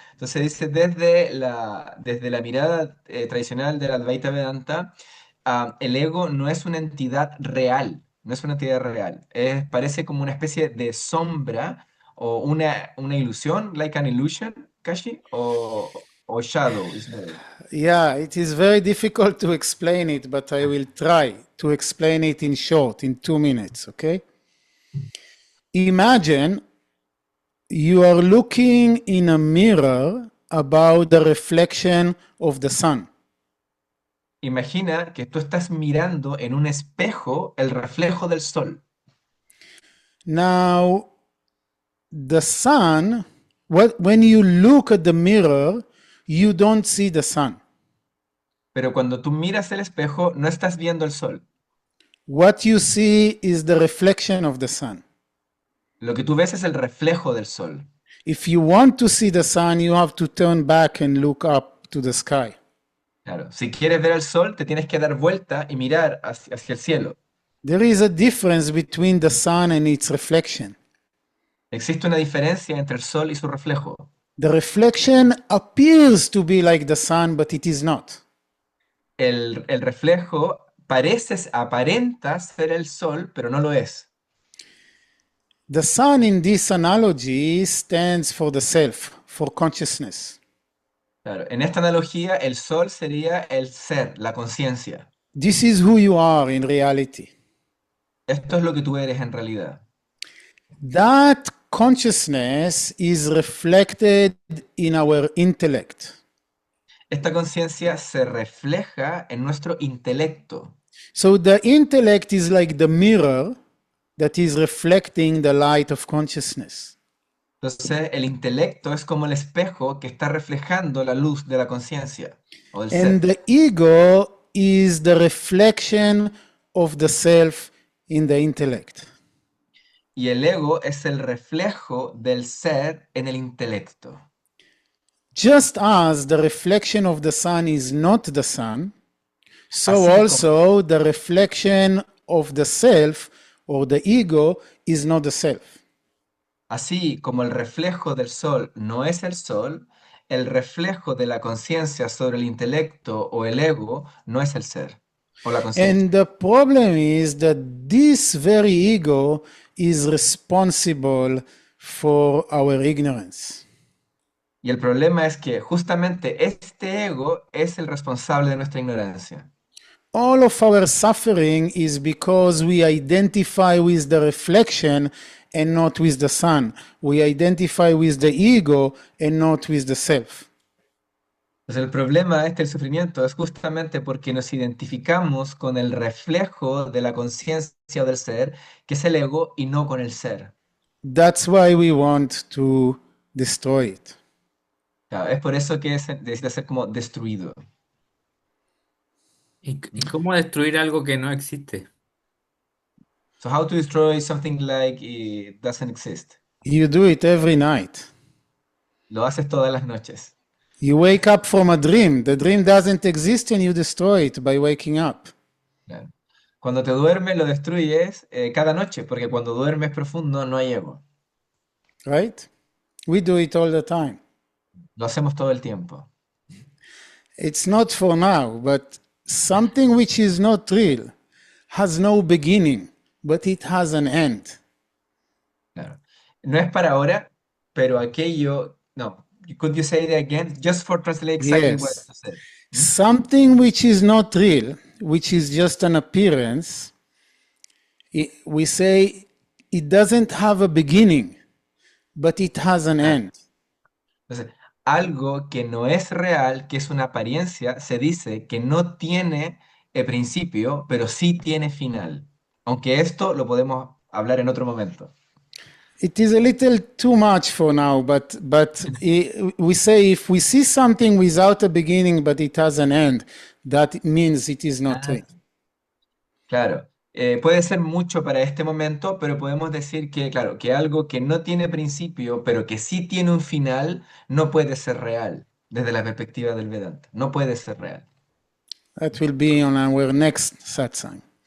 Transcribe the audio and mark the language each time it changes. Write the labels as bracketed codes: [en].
[es] Entonces dice, desde la mirada tradicional del Advaita Vedanta, el ego no es una entidad real, no es una entidad real. Parece como una especie de sombra o una ilusión, [en] like an illusion, [es] Kashi, o [en] shadow is better. Yeah, it is very difficult to explain it, but I will try to explain it in short, in 2 minutes, okay? Imagine you are looking in a mirror about the reflection of the sun. [es] Imagina que tú estás mirando en un espejo el reflejo del sol. [en] Now, the sun, when you look at the mirror, you don't see the sun. [es] Pero cuando tú miras el espejo, no estás viendo el sol. [en] What you see is the reflection of the sun. [es] Lo que tú ves es el reflejo del sol. [en] If you want to see the sun, you have to turn back and look up to the sky. [es] Claro, si quieres ver el sol, te tienes que dar vuelta y mirar hacia el cielo. [en] There is a difference between the sun and its reflection. [es] Existe una diferencia entre el sol y su reflejo. [en] The reflection appears to be like the sun, but it is not. [es] El reflejo aparenta ser el sol, pero no lo es. [en] The sun in this analogy stands for the self, for consciousness. [es] Claro, en esta analogía, el sol sería el ser, la conciencia. [en] This is who you are in reality. [es] Esto es lo que tú eres en realidad. [en] That consciousness is reflected in our intellect. [es] Esta conciencia se refleja en nuestro intelecto. [en] So the intellect is like the mirror that is reflecting the light of consciousness. [es] Entonces, el intelecto es como el espejo que está reflejando la luz de la conciencia o del [en] And [es] ser. [en] the ego is the reflection of the self in the intellect. [es] Y el ego es el reflejo del ser en el intelecto. [en] Just as the reflection of the sun is not the sun, so [es] Así como- [en] also the reflection of the self or the ego is not the self. [es] Así como el reflejo del sol no es el sol, el reflejo de la conciencia sobre el intelecto o el ego no es el ser o la conciencia. [en] And the problem is that this very ego is responsible for our ignorance. [es] Y el problema es que justamente este ego es el responsable de nuestra ignorancia. [en] All of our suffering is because we identify with the reflection and not with the sun. We identify with the ego and not with the self. [es] Entonces el problema el sufrimiento es justamente porque nos identificamos con el reflejo de la conciencia o del ser, que es el ego, y no con el ser. [en] That's why we want to destroy it. [es] Claro, es por eso que necesita ser como destruido. ¿Y cómo destruir algo que no existe? [en] So how to destroy something like it doesn't exist? You do it every night. [es] Lo haces todas las noches. [en] You wake up from a dream. The dream doesn't exist and you destroy it by waking up. [es] Claro. Cuando te duermes lo destruyes cada noche, porque cuando duermes profundo no hay ego. [en] right? We do it all the time. [es] Lo hacemos todo el tiempo. [en] It's not for now, but something which is not real has no beginning, but it has an end. [es] Claro. No es para ahora, pero aquello, no. [en] Could you say it again? Just for translate exactly what Yes. you said. Hmm? Something which is not real, which is just an appearance, we say it doesn't have a beginning, but it has an Ah, end. [es] entonces, algo que no es real, que es una apariencia, se dice que no tiene principio, pero sí tiene final. Aunque esto lo podemos hablar en otro momento. [en] It is a little too much for now, but we say if we see something without a beginning but it has an end, that means it is not Ah, real. [es] claro. Puede ser mucho para este momento, pero podemos decir que, claro, que algo que no tiene principio, pero que sí tiene un final, no puede ser real, desde la perspectiva del Vedanta. No puede ser real. [en] That will be on our next satsang.